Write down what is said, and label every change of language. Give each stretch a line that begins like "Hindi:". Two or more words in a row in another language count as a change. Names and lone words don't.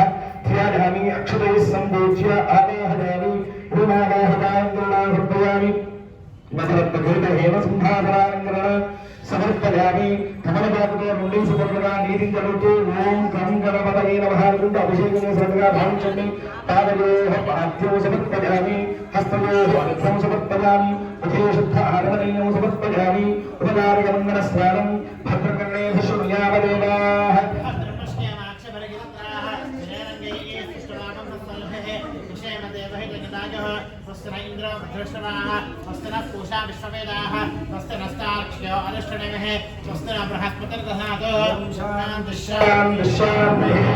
Sanskrit: ధ్యాయామి అక్షతై సంపూజ్య ఆవాహయామి ఉమావాహయామి మధురత్మఘోట హేమ సింహాసనాలంకరణ సమర సమర్పయామి
Telugu: కమలపాకుతో నుండి సుభద్రగా నీటిని చదువుతూ
Sanskrit: ఓం గం గణపతయే నమః
Telugu: అనుకుంటూ అభిషేకం చేసినట్టుగా భావించండి.
Sanskrit: పాదయోః పాద్యం సమర్పయామి హస్తయోః అర్ఘ్యం సమర్పయామి ముఖే శుద్ధ ఆగమనీయం సమర్పయామి ఉపకారగంగన స్నానం భద్రకర్ణేభ శృణుయామదేవాః स्वस्ति न इंद्रो वृद्धश्रवाः स्वस्ति नः पूषा विश्ववेदाः स्वस्ति नस्तार्क्ष्यो अनुष्ठनेमिः स्वस्ति न बृहस्पतिर्दधातु शान्ति शान्ति शान्तिः